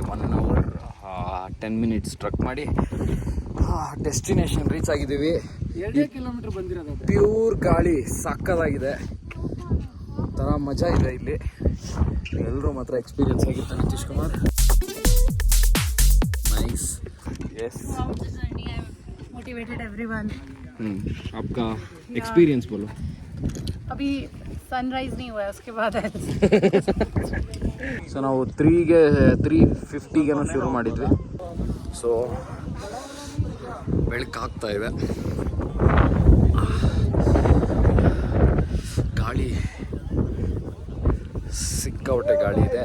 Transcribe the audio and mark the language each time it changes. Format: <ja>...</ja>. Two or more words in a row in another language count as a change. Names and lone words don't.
<en>1 hour 10 minutes</en> <kn>ಟ್ರಕ್ ಮಾಡಿ ಡೆಸ್ಟಿನೇಷನ್ ರೀಚ್ ಆಗಿದ್ದೀವಿ. 2 ಕಿಲೋಮೀಟರ್ ಬಂದಿರೋದು. ಪ್ಯೂರ್ ಗಾಳಿ ಸಕ್ಕತ್ತಾಗಿದೆ. ಒಂಥರ ಮಜಾ ಇದೆ ಇಲ್ಲಿ. ಎಲ್ಲರೂ ಮಾತ್ರ ಎಕ್ಸ್ಪೀರಿಯನ್ಸ್ ಆಗಿರ್ತಾರೆ. ನಿತೀಶ್ ಕುಮಾರ್ ನೈಸ್.</kn> <en>यस, motivated everyone.</en> <hi>आपका एक्सपीरियंस बोलो. अभी सनराइज नहीं हुआ है, उसके बाद है.</hi> <kn>ಸೊ ನಾವು 3:50 ಶುರು ಮಾಡಿದ್ವಿ. ಸೊ ಬೆಳಕಾಗ್ತಾ ಇದೆ. ಗಾಳಿ ಸಿಕ್ಕಾಪಟ್ಟೆ ಗಾಳಿ ಇದೆ.</kn>